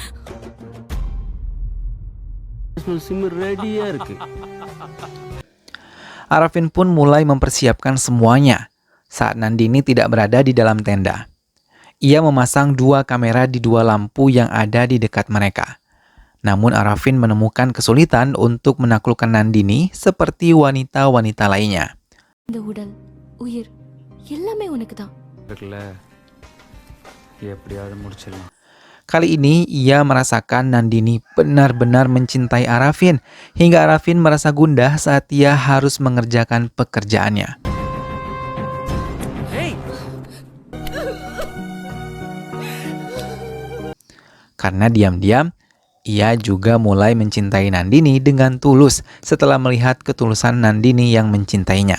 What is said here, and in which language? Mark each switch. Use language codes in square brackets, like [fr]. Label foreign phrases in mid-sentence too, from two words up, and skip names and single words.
[id] Arafin pun mulai mempersiapkan semuanya saat Nandini tidak berada di dalam tenda. Ia memasang 2 kamera di 2 lampu yang ada di dekat mereka. Namun Arafin menemukan kesulitan untuk menaklukkan Nandini seperti wanita-wanita lainnya. [ta] இந்த உடல் உயிர் எல்லாமே உனக்கு தான். எப்படியாவது முடிச்சிடலாம். [id] Kali ini ia merasakan Nandini benar-benar mencintai Arafin hingga Arafin merasa gundah saat ia harus mengerjakan pekerjaannya. Karena diam-diam ia juga mulai mencintai Nandini dengan tulus setelah melihat ketulusan Nandini yang mencintainya.